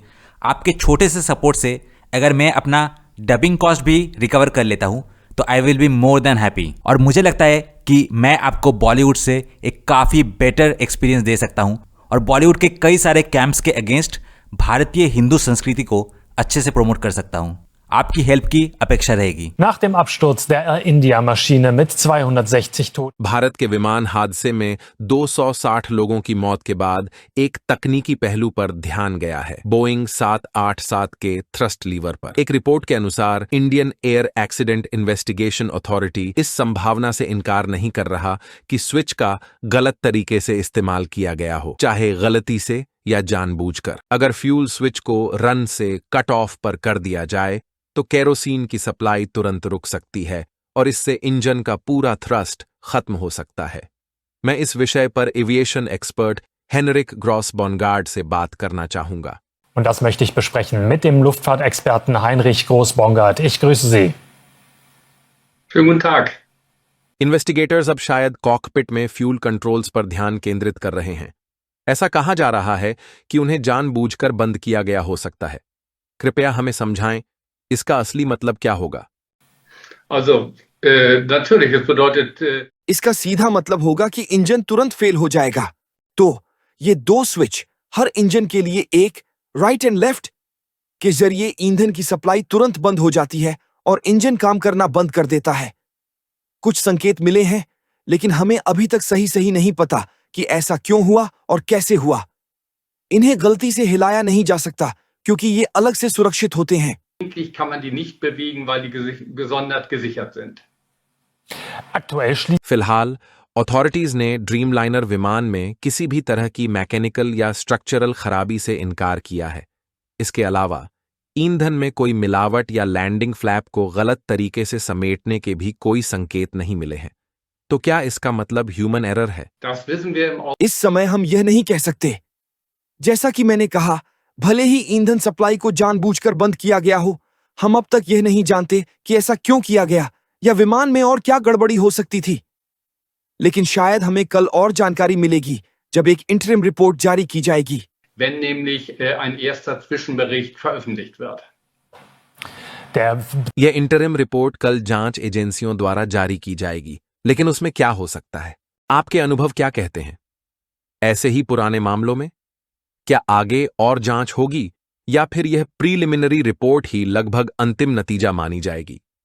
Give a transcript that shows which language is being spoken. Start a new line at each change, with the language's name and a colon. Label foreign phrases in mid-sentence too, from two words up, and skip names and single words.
Hindi: आपके छोटे से सपोर्ट से अगर मैं अपना
English: dubbing cost
Hindi: भी रिकवर कर लेता हूं तो
English: I will be more than happy.
Hindi: और मुझे लगता है कि मैं आपको बॉलीवुड से एक काफी
English: better experience
Hindi: दे सकता हूं, और बॉलीवुड के कई सारे कैंप्स के अगेंस्ट भारतीय हिंदू संस्कृति को अच्छे से प्रमोट कर सकता हूं। आपकी हेल्प की अपेक्षा रहेगी।
German: Nach dem Absturz der Air India Maschine mit 260 Toten.
Hindi: भारत के विमान हादसे में 260 लोगों की मौत के बाद एक तकनीकी पहलू पर ध्यान गया है, बोइंग 787 के
English: thrust lever
Hindi: पर। एक रिपोर्ट के अनुसार इंडियन एयर एक्सीडेंट इन्वेस्टिगेशन अथॉरिटी इस संभावना से इनकार नहीं कर रहा कि स्विच का गलत तरीके से इस्तेमाल किया गया हो, चाहे गलती से या जानबूझकर। अगर
English: fuel switch
Hindi: को रन से
English: cut off
Hindi: पर कर दिया जाए तो केरोसिन की सप्लाई तुरंत रुक सकती है और इससे इंजन का पूरा थ्रस्ट खत्म हो सकता है। मैं इस विषय पर
English: aviation expert
Hindi: हेनरिक ग्रॉस-बॉनगार्ड से बात करना चाहूंगा।
German: Und das möchte ich besprechen mit dem Luftfahrtexperten Heinrich Groß-Bongard. Ich grüße Sie. Schönen guten Tag.
Hindi: इन्वेस्टिगेटर्स अब शायद कॉकपिट में फ्यूल कंट्रोल्स पर ध्यान केंद्रित कर रहे हैं। ऐसा कहा जा रहा है कि उन्हें जानबूझकर बंद किया गया हो सकता है। कृपया हमें समझाएं, इसका असली मतलब क्या होगा?
German: Also, natürlich, es bedeutet,
Hindi: इसका सीधा मतलब होगा कि इंजन तुरंत फेल हो जाएगा। तो ये 2 स्विच हर इंजन के लिए, एक
English: right and left,
Hindi: के जरिए ईंधन की सप्लाई तुरंत बंद हो जाती है और इंजन काम करना बंद कर देता है। कुछ संकेत मिले हैं, लेकिन हमें अभी तक सही नहीं पता कि ऐसा क्यों हुआ और कैसे हुआ। इन्हें गलती से हिलाया नहीं जा सकता क्योंकि ये अलग से सुरक्षित होते हैं।
German: eigentlich kann man die nicht bewegen, weil die gesondert gesichert sind. Aktuell schließt
Hindi: फिलहाल अथॉरिटीज ने ड्रीमलाइनर विमान में किसी भी तरह की मैकेनिकल या स्ट्रक्चरल खराबी से इनकार किया है। इसके अलावा ईंधन में कोई मिलावट या लैंडिंग फ्लैप को गलत तरीके से समेटने के भी कोई संकेत नहीं मिले हैं। तो क्या इसका मतलब
English: human error
Hindi: है?
German: Das wissen wir im
Hindi: इस समय हम यह नहीं कह सकते। जैसा कि मैंने कहा, भले ही ईंधन सप्लाई को जानबूझकर बंद किया गया हो, हम अब तक यह नहीं जानते कि ऐसा क्यों किया गया या विमान में और क्या गड़बड़ी हो सकती थी। लेकिन शायद हमें कल और जानकारी मिलेगी जब एक
English: interim report
Hindi: जारी की जाएगी।
German: wenn nämlich ein erster Zwischenbericht veröffentlicht wird.
Hindi: यह
English: interim report
Hindi: कल जांच एजेंसियों द्वारा जारी की जाएगी, लेकिन उसमें क्या हो सकता है? आपके अनुभव क्या कहते हैं? ऐसे ही पुराने मामलों में क्या आगे और जांच होगी या फिर यह
English: preliminary report
Hindi: ही लगभग अंतिम नतीजा मानी जाएगी?